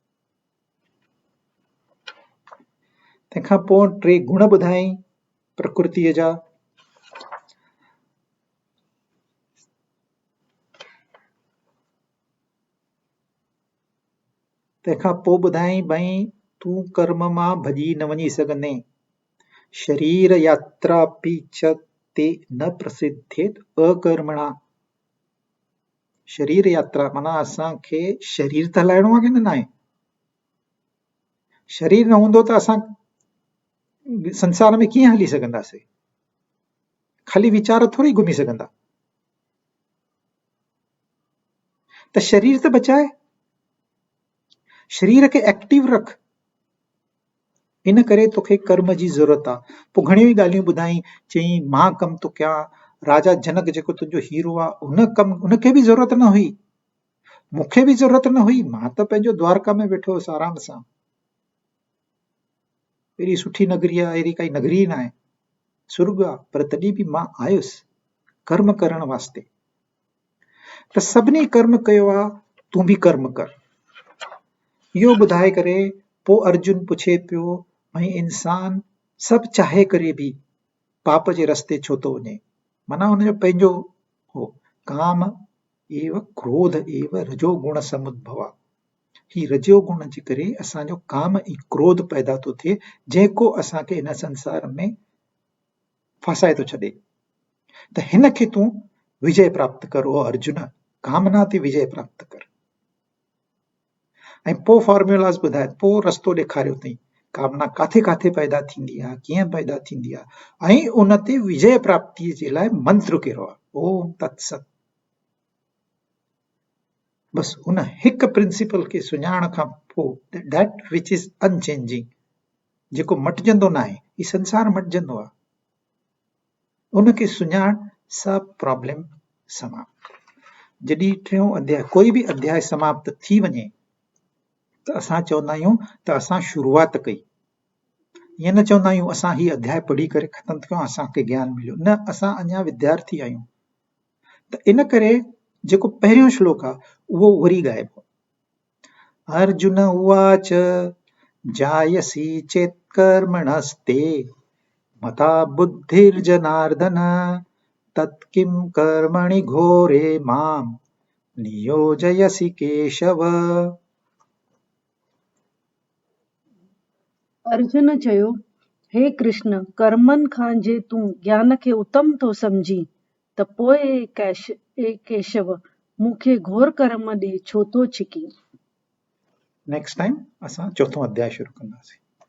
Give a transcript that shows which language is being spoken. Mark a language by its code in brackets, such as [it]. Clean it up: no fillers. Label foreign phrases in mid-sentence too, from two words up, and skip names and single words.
[sd] तंहिंखां पोइ 3 गुण ॿुधाई प्रकृतिअ जा। तंहिंखां पोइ ॿुधाई, भई तूं कर्म मां भॼी न वञी सघंदे। [sa] शरीर यात्रा पी च ते न प्रसिद्धेत अकर्मणा। [sd] शरीर यात्रा माना असांखे शरीर त हलाइणो आहे कि न आहे। शरीर न हूंदो त असां संसार में कीअं हली सघंदासीं। ख़ाली वीचार थोरी घुमी सघंदा। त शरीर त बचाए, शरीर खे एक्टिव रख। इन करे तोखे कर्म जी ज़रूरत आहे। पोइ घणियूं ई ॻाल्हियूं ॿुधाई, चई मां कमु थो कयां। राजा जनक जेको तुंहिंजो हीरो आहे, उनखे बि ज़रूरत न हुई, मूंखे बि ज़रूरत न हुई। मां त पंहिंजो द्वारका में वेठो हुउसि आराम सां। एॾी सुठी नगरी आहे, अहिड़ी काई नगरी न आहे, स्वर्ग आहे। पर तॾहिं बि मां आयुसि कर्म करण वास्ते। त सभिनी कर्म कयो आहे, तूं बि कर्म कर। इहो ॿुधाए करे पोइ अर्जुन पुछे पियो, भई इंसान सभु चाहे करे बि पाप जे रस्ते छो थो वञे। माना हुनजो पंहिंजो हो, [sa] काम एव क्रोध एव रजो गुण समुद्भव। [sd] ही रजो गुण जे करे असांजो काम ऐं क्रोध पैदा थो थिए, जेको असांखे हिन संसार में फासाए थो छॾे। त हिन खे तूं विजय प्राप्त कर। ओ अर्जुन, कामना ते विजय प्राप्त कर। ऐं पोइ फॉर्मूलास ॿुधाए, पोइ रस्तो ॾेखारियो अथई, कामना काथे काथे पैदा थींदी आहे, कीअं पैदा थींदी आहे, ऐं उन ते विजय प्राप्तिअ जे लाइ मंत्र कहिड़ो आहे, [sa] ओम तत्सत। [sd] बस उन हिक प्रिंसिपल खे सुञाण खां पोइ [en] that which is unchanging, [sd] जेको मटिजंदो न आहे, ही संसार मटिजंदो आहे, उनखे सुञाण, सब प्रॉब्लम समाप्त। जॾहिं टियों अध्याय, कोई बि अध्याय समाप्त थी वञे त असां चवंदा आहियूं त असां शुरूआत कई। ईअं न चवंदा आहियूं असां ही अध्याय पढ़ी करे ख़तम कयो, असांखे ज्ञान मिलियो, न, असां अञा विद्यार्थी आहियूं। त इन करे जेको पहिरियों श्लोक आहे उहो वरी ॻाइबो। [sa] अर्जुन उवाच जायसी चेत् कर्मणस्ते मता बुद्धिर्जनार्दन तत्किं कर्मणि घोरे मां नियोजयसि केशव। [sd] अर्जुन चयो, हे कृष्ण, कर्मनि खां जे तूं ज्ञान खे उत्तम थो सम्झी, त पोइ केशव मूंखे घोर कर्म ॾे छो थो छिकी। [en] next time [sd] असां चौथों अध्याय शुरू कंदासीं।